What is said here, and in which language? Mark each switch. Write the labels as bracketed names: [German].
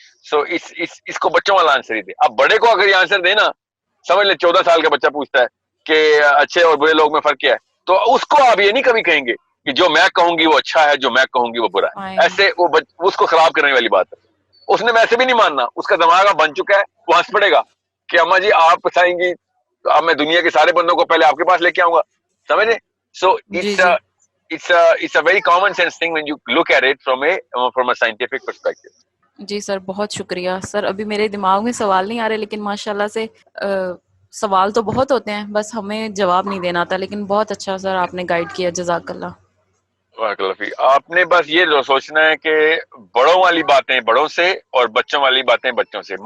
[Urdu] سو اس کو بچوں والا آنسر ہی دے. اب بڑے کو اگر یہ آنسر دے نا, سمجھ لیں 14 سال کا بچہ پوچھتا ہے کہ اچھے اور برے لوگ میں فرق کیا ہے, تو اس کو آپ یہ نہیں کبھی کہیں گے کہ جو میں کہوں گی وہ اچھا ہے, جو میں کہوں گی وہ برا ہے. فائن. ایسے وہ اس کو خراب کرنے والی بات ہے. اس نے ویسے بھی نہیں ماننا, اس کا دماغ اب بن چکا ہے, وہ ہنس پڑے گا کہ اما جی آپ بتائیں گی تو اب میں دنیا کے سارے بندوں کو پہلے آپ کے پاس لے کے آؤں گا. سمجھے؟ سو جی جی [English] it's a very common sense thing when you look at it from a scientific perspective. [Urdu] جی سر, بہت شکریہ سر. ابھی میرے دماغ میں سوال نہیں آ رہے, لیکن ماشاء اللہ سے سوال تو بہت ہوتے ہیں, بس ہمیں جواب نہیں دینا آتا. لیکن بہت اچھا سر آپ نے گائیڈ کیا, جزاک اللہ. آپ نے بس یہ سوچنا ہے کہ بڑوں والی باتیں بڑوں سے اور بچوں والی باتیں بچوں سے.